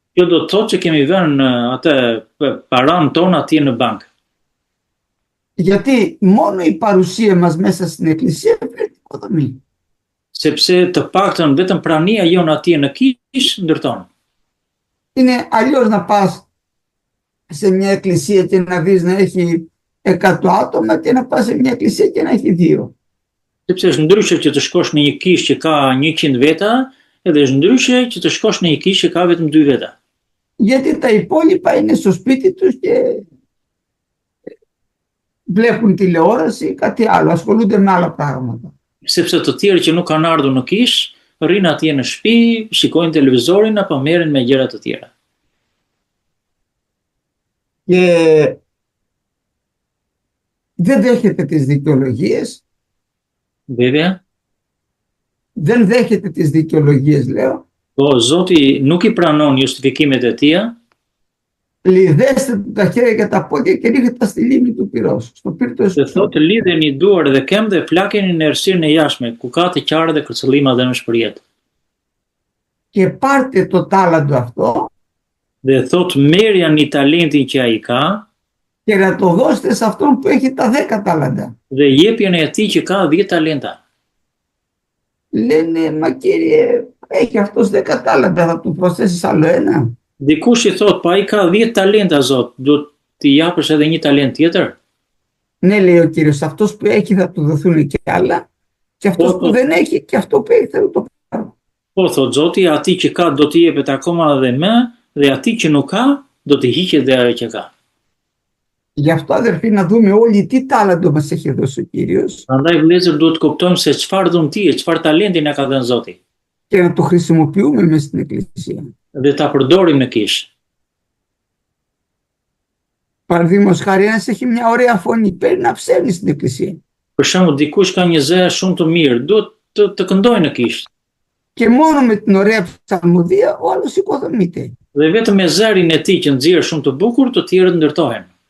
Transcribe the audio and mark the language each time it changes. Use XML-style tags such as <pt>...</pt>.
<sq>Kjo do të thotë që kemi vënë atë paran tonë atje në bankë.</sq> <el>Γιατί μόνο η παρουσία μας μέσα στην εκκλησία φέρνει οικοδομή.</el> <sq>Sepse të paktën vetëm prania jon atje në kish ndërton.</sq> <el>Είναι αλλιώς να πας σε μια εκκλησία και να δεις να έχει 100 άτομα και να πας σε μια εκκλησία και να έχει 2.</el> <sq>Sepse është ndryshe që të shkosh në një kish që ka 100 veta, edhe është ndryshe që të shkosh në një kish që ka vetëm 2 veta.</sq> <el>Γιατί τα υπόλοιπα είναι στο σπίτι τους και βλέπουν τηλεόραση ή κάτι άλλο, ασχολούνται με άλλα πράγματα.</el> <sq>Sepse të tjerë që nuk kanë ardhur në kish, rrinë atje në shtëpi, shikojnë televizorin apo merren me gjëra të tjera.</sq> <el>Και δεν δέχεται τις δικαιολογίες. Βέβαια. Δεν δέχεται τις δικαιολογίες, λέω.</el> <sq>Po Zoti nuk i pranon justifikimet e tia.</sq> <el>Λιδέστε τα χέρια και τα πόδια και ρίχτε τα στη λίμνη του πυρός. Στο πύρτο</el> <sq>Dhe thotë lidheni duar dhe këmbë dhe flakeni në errësirën e jashtme, ku ka të qarë dhe kërcëllima dhe mëshpëriet.</sq> <el>Και πάρτε το τάλαντο αυτό.</el> <sq>Dhe thotë merrjani talentin që ai ka.</sq> <el>Και να το δώσετε σε αυτόν που έχει τα 10 τάλαντα.</el> <sq>Dhe jepjeni atij që ka 10 talenta.</sq> <el>Λένε, μα κύριε, έχει αυτός 10 τάλαντα, θα του προσθέσεις άλλο ένα.</el> <sq>Dikush i thot, pa ai ka 10 talenta Zot, do t'i japësh edhe një talent tjetër?</sq> <el>Ναι, λέει ο Κύριος, αυτός που έχει θα του δοθούν και άλλα και αυτός που δεν έχει και αυτό που έχει θα το πάρω.</el> <sq>Po, thot Zoti, atij që ka do t'i jepet akoma edhe më, dhe atij që nuk ka do t'i hiqet dhe ajo që ka.</sq> <el>Γι' αυτό αδερφοί να δούμε όλοι τι τάλαντο μας έχει δώσει ο Κύριος</el> <sq>Prandaj vëllezër duhet të kuptojmë se çfarë dhuntie, çfarë talenti na ka dhënë Zoti</sq> <el>και να το χρησιμοποιούμε μέσα στην Εκκλησία.</el> <sq>dhe ta përdorim në kish.</sq> <el>Παραδείγματος χάρη, ένας έχει μια ωραία φωνή, παίρνει να ψέρνει στην Εκκλησία.</el> <sq>Për shembull, dikush ka një zë shumë të mirë, duhet të këndojë në kish.</sq> <el>Και μόνο με την ωραία ψαλμοδία ο άλλος οικοδομείται.</el> <sq>Dhe vetëm me zërin e tij që nxjerr shumë të bukur, të tjerët ndërtohen.</sq>